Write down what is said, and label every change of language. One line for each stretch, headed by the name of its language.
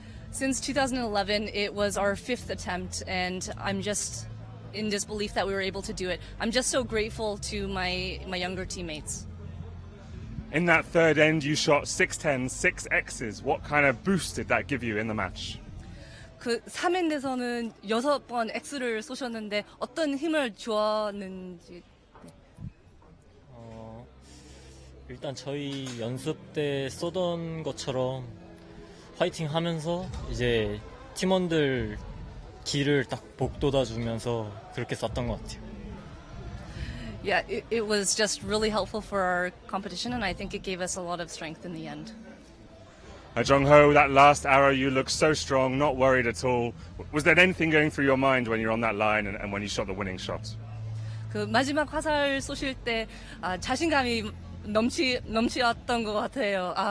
English: Since 2011, it was our 5th attempt, and I'm just in disbelief that we were able to do it. I'm just so grateful to my younger teammates. In that third end, you shot 610, 6 X's. What kind of boost did that give you in the match?
Korean: 그 3엔드에서는 6번 X를 쏘셨는데 어떤 힘을 주었는지. 일단 저희 연습 때 쏘던 것처럼 파이팅 하면서 이제 팀원들 길을 딱 복돋아 주면서 그렇게 쐈던 것 같아요.
English: Yeah, it was just really helpful for our competition, and I think it gave us a lot of strength in the end. Jong-ho, that last arrow, you look so strong, not worried at all. Was there anything going through your mind when you're on that line and when you shot the winning shot?
Korean: 그 마지막 화살 쏘실 때 자신감이 넘치었던 것 같아요.